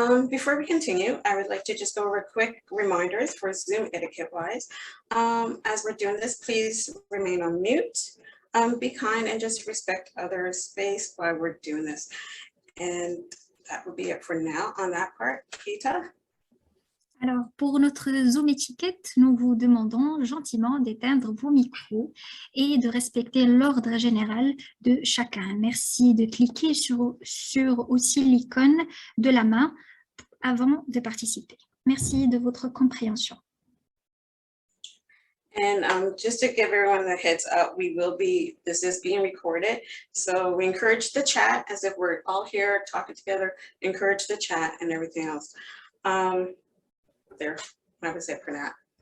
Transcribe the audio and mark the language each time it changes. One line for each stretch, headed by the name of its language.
English: Before we continue, I would like to just go over quick reminders for Zoom etiquette-wise. As we're doing this, please remain on mute, be kind, and just respect others' space while we're doing this. And that will be it for now on that part. Kita?
French: Alors, pour notre Zoom étiquette, nous vous demandons gentiment d'éteindre vos micros et de respecter l'ordre général de chacun. Merci de cliquer sur aussi l'icône de la main avant de participer. Merci de votre compréhension.
English: And just to give everyone a heads up, this is being recorded. So we encourage the chat as if we're all here talking together, encourage the chat and everything else. There, that was it for that.